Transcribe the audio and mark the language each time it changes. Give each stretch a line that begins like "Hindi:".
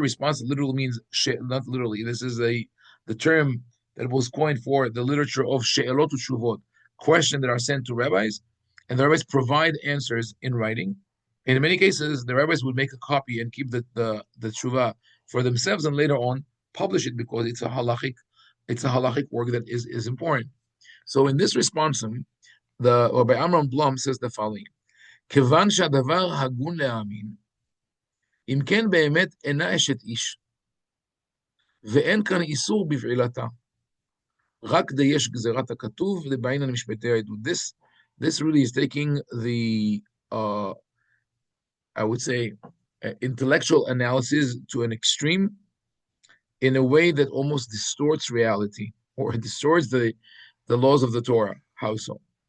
English: Responsa literally means, not literally, this is the term that was coined for the literature of she'elot u'tshuvot, questions that are sent to rabbis, and the rabbis provide answers in writing. In many cases, the rabbis would make a copy and keep the tshuva for themselves, and later on publish it, because it's a halakhic work that is important.
Hebrew: So in this responsum, the Rabbi Amram Blum says the following: כיוון שהדבר הגון להאמין, אם כן באמת אינה אשת איש, ואין כאן איסור בבעילתה, רק דיש גזירת הכתוב לבעינן משפטי העדות.
English: This really is taking the, I would say, intellectual analysis to an extreme in a way that almost distorts reality or distorts the laws of the Torah. How so?